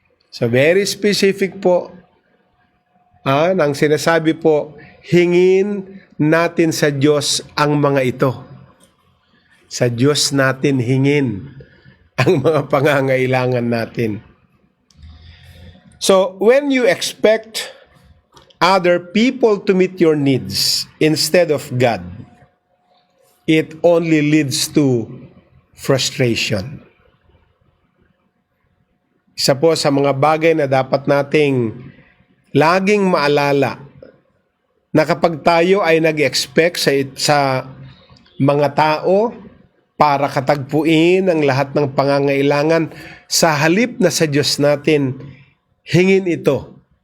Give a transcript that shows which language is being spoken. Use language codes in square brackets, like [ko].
[tl] So very specific po nang sinasabi po, hingin natin sa Diyos ang mga ito. Sa Diyos natin hingin ang mga pangangailangan natin. [en] So, when you expect other people to meet your needs instead of God, it only leads to frustration. [tl] Isa po sa mga bagay na dapat nating laging maalala na kapag tayo ay nag-expect sa mga tao para katagpuin ang lahat ng pangangailangan, sa halip na sa Diyos natin, hingin ito.